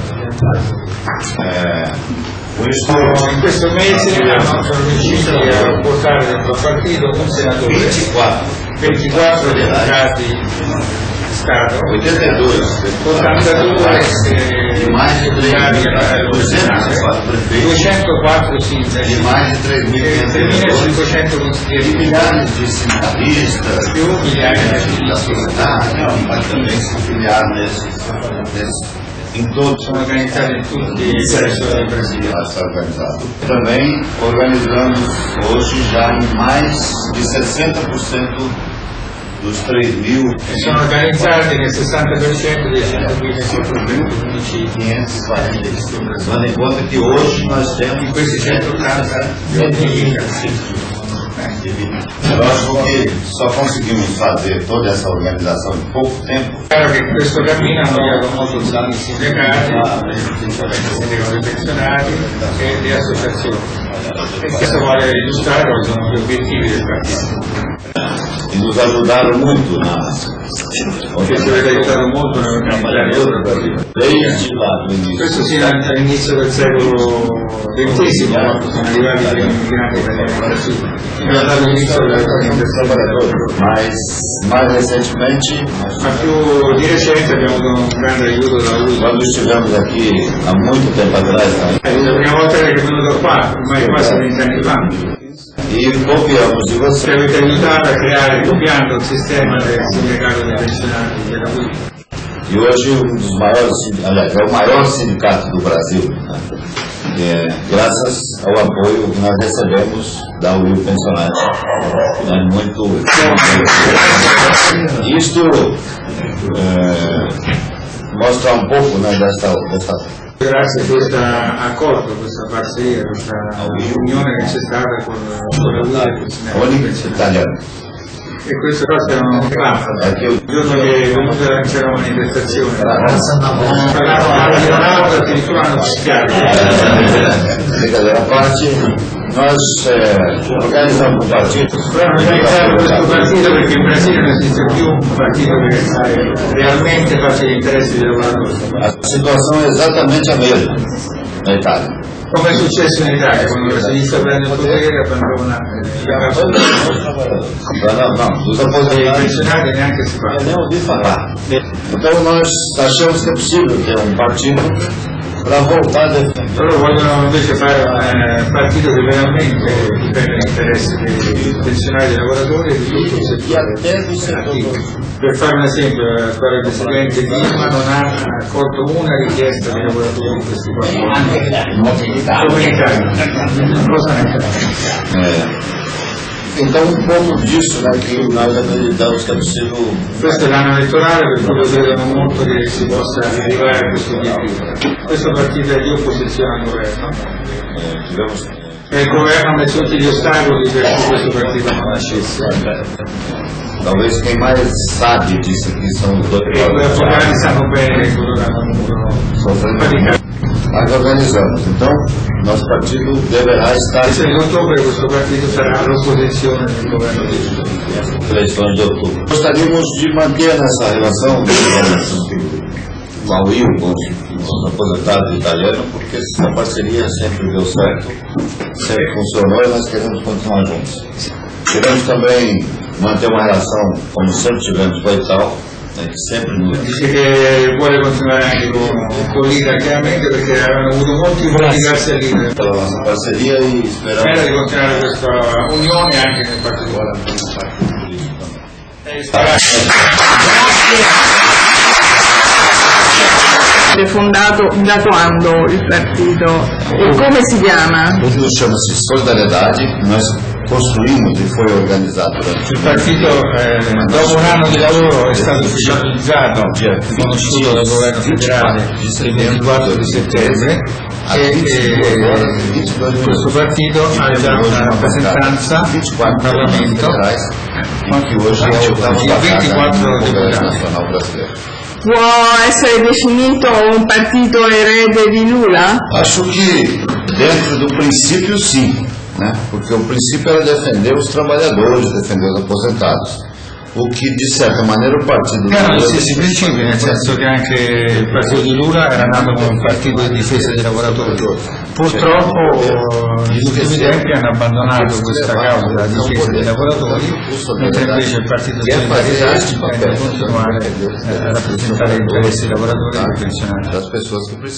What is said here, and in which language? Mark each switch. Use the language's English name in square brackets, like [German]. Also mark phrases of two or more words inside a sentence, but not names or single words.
[Italian] In questo mese sono riusciti a portare dentro il partito un senatore, 24 deputati di Stato, 82 204 sindaci, 3.500 consiglieri di sindacalisti, più migliaia di attivisti. Sono organizzati in tutti i territori del Brasile. [Portuguese] Também organizamos hoje já mais de 60% dos 3.000. [Italian] Sono organizzati nel 60% dei 100.545 [Portuguese] Levando em conta que hoje nós temos [Italian] in questi 180 [Portuguese] lógico que só conseguimos fazer toda essa organização em pouco tempo. [Italian] Chiaro che questo cammino hanno dato molto i sindacati, i pensionati e le associazioni. E questo vuole illustrare quali sono gli obiettivi del partito. [Portuguese] E nos ajudaram muito [Italian] Perché ci avete aiutato molto nell'organizzare questo sia all'inizio del secolo XX, quando sono arrivati i primi migranti italiani in Brasile, fino all'inizio [Portuguese] mais recentemente, [Italian] ma più di recente abbiamo avuto un grande aiuto da lui. [Portuguese] quando estivemos aqui há muito tempo atrás, [Italian] La prima volta che è venuto qua, ormai quasi 20 anni fa, [Portuguese] e copiamos de [Italian] ci [Portuguese] você. [Italian] avete aiutato a creare, copiando il sistema del sindacato dei pensionati della UIL. [Portuguese] E hoje um dos maiores, aliás, é o maior sindicato do Brasil, graças ao apoio que nós recebemos da UIL Pensionati. Muito. Isto mostra um pouco dessa [Italian] Grazie a questo accordo, questa parceria, questa unione che c'è stata con la UIL Olímpica italiana. e queste cose erano fatte. Il giorno che è venuta c'era una manifestazione, parlavano di Ronaldo, addirittura hanno fischiato. [Portuguese] Brincadeira à parte, nós organizamos um partido. [Italian] Dobbiamo organizzare questo partito perché in Brasile non esiste più un partito che realmente faccia gli interessi dei lavoratori. [Portuguese] A situação é exatamente a mesma na Itália. [Italian] Come è successo in Italia, quando la sinistra prende il potere abbandona [Portuguese] Dos [Italian] i [Portuguese] aposentados. [Italian] pensionati neanche si parla. [Portuguese] Nem ouvi falar. Então nós achamos que é possível ter um partido para voltar a defender. [Italian] Loro vogliono invece fare un partito che veramente difende l'interesse dei pensionati, dei lavoratori e di tutto il settore. Per fare un esempio, l'attuale presidente Dilma non ha accolto una richiesta dei lavoratori di questi 4 anni. Come in Italia. Cosa ne fa? [Portuguese] Então um pouco disso que nós acreditamos que é possível. [Italian] Questo è l'anno elettorale per cui credono molto che si possa arrivare a questo obiettivo. Questo partito è di opposizione al governo e il governo ha messo tutti gli ostacoli perché questo partito non nascesse. [Portuguese] Talvez quem mais sabe disso aqui são os dois [Italian] E gli avvocati sanno bene quello che hanno dovuto faticare. [Portuguese] Nós organizamos, então nosso partido deverá estar [Italian] Il 6 di ottobre questo partito sarà all'opposizione del governo di [Portuguese] eleições de outubro. Gostaríamos de manter essa relação com a UIL, com os aposentados italianos, porque essa parceria sempre deu certo, sempre funcionou e nós queremos continuar juntos. Queremos também manter uma relação, como sempre tivemos com a Ital, [Italian] che sempre noi. Dice che vuole continuare anche con l'Italia, chiaramente perché avevano avuto molti voti grazie all'Italia. La parceria e speriamo. Spera di continuare questa unione anche nel particolare. È fondato da quando il partito e come si chiama? [Portuguese] O partito chama-se Solidariedade, nós construímos e foi organizzato durante [Italian] il partito dopo un anno di lavoro è stato ufficializzato, conosciuto dal governo federale il 24 di settembre e questo partito ha già una rappresentanza in Parlamento di 24 deputati. Può essere definito un partito erede di Lula? [Portuguese] Acho que Dentro do princípio, sim, né? Porque o princípio era defender os trabalhadores, defender os aposentados. [Italian] O che di certa maniera il partito erano gli stessi principi, nel senso che anche il partito di Lula era nato come un partito di difesa dei lavoratori. Purtroppo negli ultimi tempi hanno abbandonato questa causa della difesa dei lavoratori, mentre invece il partito di Solidarietà intende continuare a rappresentare gli interessi dei lavoratori e dei pensionati.